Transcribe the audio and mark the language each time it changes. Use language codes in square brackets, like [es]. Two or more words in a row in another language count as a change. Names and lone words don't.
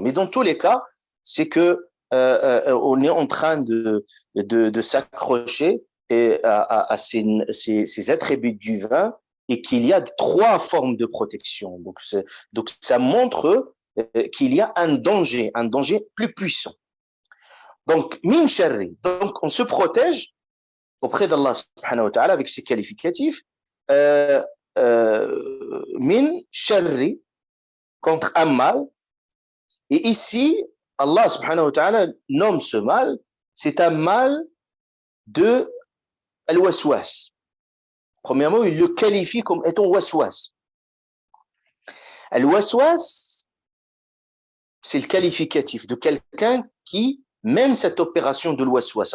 [fr] Mais dans tous les cas, c'est que on est en train de s'accrocher à ces attributs divins et qu'il y a 3 formes de protection. Donc ça montre qu'il y a un danger plus puissant. Donc, [ar] من شر. [fr] Donc, on se protège auprès d'Allah [ar] سبحانه وتعالى [fr] avec ses qualificatifs, [ar] من شر, [fr] contre un mal. Et ici, Allah [ar] سبحانه وتعالى [fr] nomme ce mal, c'est un mal de al-waswas. Premièrement, il le qualifie comme étant waswas. Al-waswas, c'est le qualificatif de quelqu'un qui mène cette opération de l'waswas.